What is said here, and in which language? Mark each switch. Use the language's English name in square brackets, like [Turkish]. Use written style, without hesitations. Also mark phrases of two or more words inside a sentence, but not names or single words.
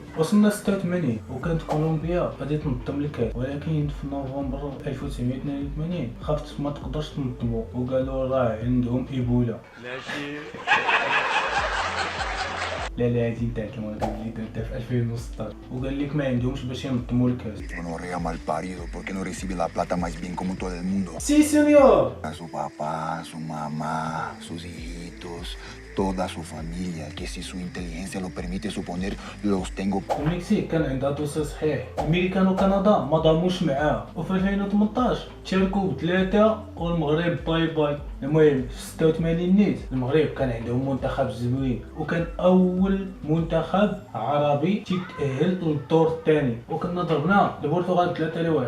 [Arabic] وصلنا 86 وكانت كولومبيا غادي تنظم الكاس، ولكن في نوفمبر 1982 خافت ما تقدرش تنظمو وقالوا راه عندهم ايبولا. لا هادي نتاعت المغرب اللي درتها في 2016، وقال لك ما عندهمش باش ينظموا الكاس. [Spanish] Gonorrea mal parido, ¿por qué no recibe la plata más bien como todo el mundo? sí señor. A su papá, su mamá, sus hijitos, toda su familia, que si su inteligencia lo permite suponer, los tengo. [Arabic] المكسيك كان عندها دوسي صحيح، امريكان وكندا ما ضاموش معاه، وفي 2018 تشاركوا ب3 والمغرب [English] bye bye. [Arabic] المهم في 86 نيت المغرب كان عندهم منتخب زوين، وكان اول منتخب عربي تيتأهل للدور الثاني، وكنا ضربنا البرتغال 3-1.